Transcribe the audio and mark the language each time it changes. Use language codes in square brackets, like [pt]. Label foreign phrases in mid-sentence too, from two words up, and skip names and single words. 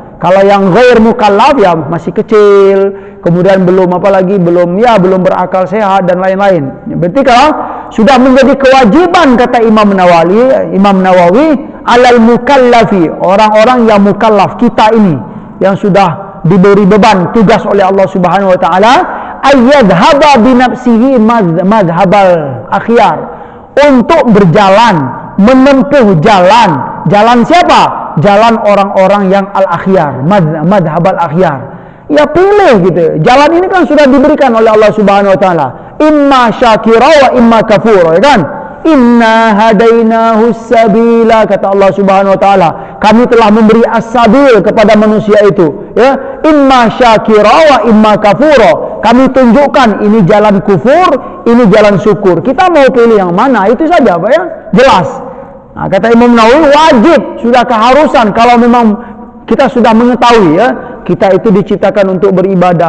[id] Kalau yang [ar] غير مكلف [id] ya masih kecil, kemudian belum berakal sehat dan lain-lain. Berarti kalau sudah menjadi kewajiban, kata Imam Nawawi, [ar] على المكلف, [id] orang-orang yang mukallaf, kita ini yang sudah diberi beban tugas oleh Allah [ar] سبحانه وتعالى, أن يذهب بنفسه مذهب الأخيار, [id] untuk berjalan, menempuh jalan siapa? Jalan orang-orang yang al-akhyar, [ar] مذهب الأخيار. [id] Ya pilih gitu. Jalan ini kan sudah diberikan oleh Allah [ar] سبحانه وتعالى. إما شاكرا وإما كفور, ya kan? إنا هديناه السبيل, [id] kata Allah [ar] سبحانه وتعالى, [id] kami telah memberi as-sabil kepada manusia itu, ya, [ar] إما شاكرا وإما كفورا. [id] Kami tunjukkan ini jalan kufur, ini jalan syukur. Kita mau pilih yang mana? Itu saja, Pak, ya. Jelas. Nah, kata Imam Nawawi, wajib, sudah keharusan kalau memang kita sudah mengetahui, ya, kita itu diciptakan untuk beribadah.